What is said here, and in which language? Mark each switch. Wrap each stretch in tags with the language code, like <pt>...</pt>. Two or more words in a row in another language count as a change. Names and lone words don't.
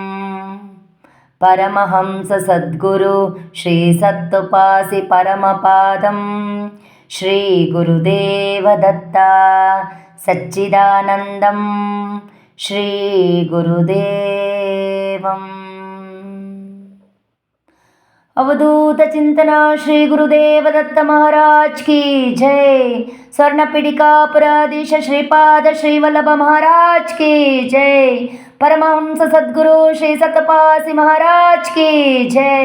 <sa>ಪರಮಹಂಸ ಸದ್ಗುರು ಶ್ರೀ ಸತ್ತುಪಾಸಿ ಪರಮಪಾದಂ ಶ್ರೀ ಗುರುದೇವ ದತ್ತ ಸಚ್ಚಿದಾನಂದಂ ಶ್ರೀ ಗುರುದೇವಂ.</sa> <hi>अवधूत चिंतना श्री गुरुदेव दत्त महाराज की जय. स्वर्णपीडिकापुराधीश श्रीपाद श्रीवल्लभ महाराज की जय. परमहंस सद्गुरु श्री सतपासी महाराज की जय.</hi>